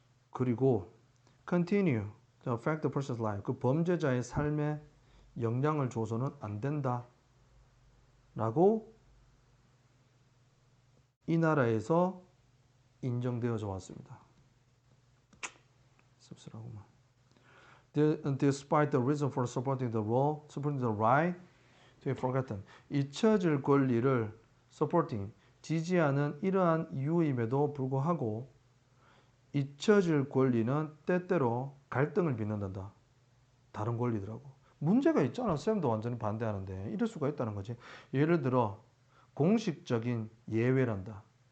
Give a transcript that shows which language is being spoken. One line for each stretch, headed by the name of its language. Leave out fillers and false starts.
Korean: 그리고
English: continue to affect the person's life,
Korean: 그 범죄자의 삶에 영향을 줘서는 안 된다 라고 이 나라에서 인정되어져 왔습니다. 씁쓸하구만.
English: Despite the reason for supporting the role, supporting the right to be forgotten.
Korean: 잊혀질 권리를 supporting, 지지하는 이러한 이유임에도 불구하고 잊혀질 권리는 때때로 갈등을 빚는단다. 다른 권리더라고. 문제가 있잖아. 쌤도 완전히 반대하는데 이럴 수가 있다는 거지. 예를 들어 공식적인 예외란다.